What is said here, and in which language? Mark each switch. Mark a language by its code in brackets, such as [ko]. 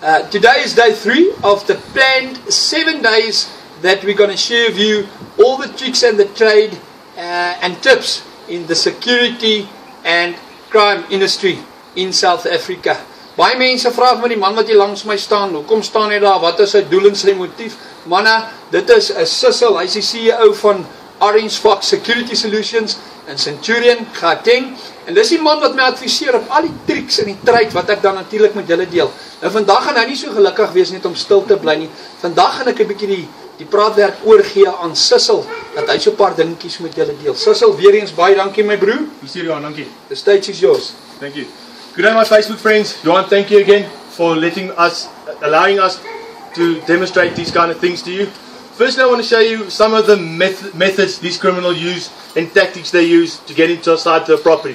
[en] Today is day 3 of the planned 7 days that we're going to share with you all the tricks and the trade and tips in the security and crime industry in South Africa. [af] Baie mense vra my die man wat hier langs my staan, hoekom staan hy daar, wat is sy doel en sy motief? Manne, dit is 'n Sissel, hy is die CEO van Orange Fox Security Solutions en Centurion Gauteng. En dis die man wat my adviseer op al die tricks en die trade wat ek dan natuurlik met julle deel. Nou vandag gaan hy nie so gelukkig wees net om stil te bly nie. Vandag gaan ek 'n bietjie die praatwerk oorgee aan Sissel, dat hy so 'n paar dingetjies met julle deel. Sissel, weer eens baie dankie my broer. Hier Johan, dankie. [en] The stage is yours. Thank you. Good day my Facebook friends. Johan, thank you again for allowing us to demonstrate these kind of things to you. Firstly, I want to show you some of the methods these criminals use and tactics they use to get inside the property.